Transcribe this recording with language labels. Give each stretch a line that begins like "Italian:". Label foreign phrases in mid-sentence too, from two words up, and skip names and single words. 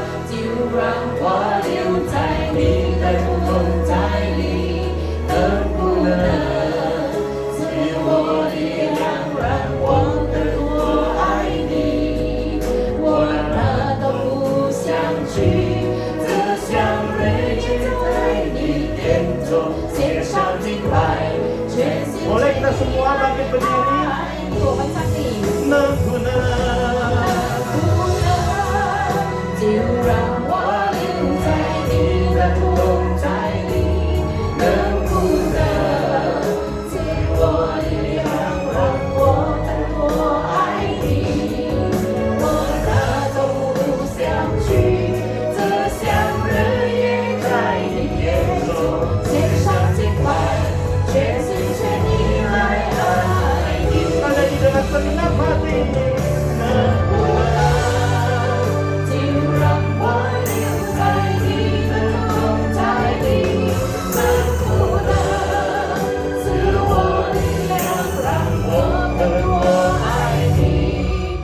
Chinese: 就让我留在你的同在里，能不能赐我力量，让我更多爱你？我哪都不想去，这香蕊也在你殿中献上敬拜，全心
Malay: Boleh kita semua bangkit berdiri?
Chinese: 我们站立。能不能？就让我留在你的同在里，能不能赐我力量，让我更多爱你？我哪都不想去，这香热也在你殿中献上敬拜，全心全意来爱你。
Malay: Kita nyanyi dengan segenap hati.
Chinese: 就让我留在你的同在里，能不能赐我力量，让我更多爱你？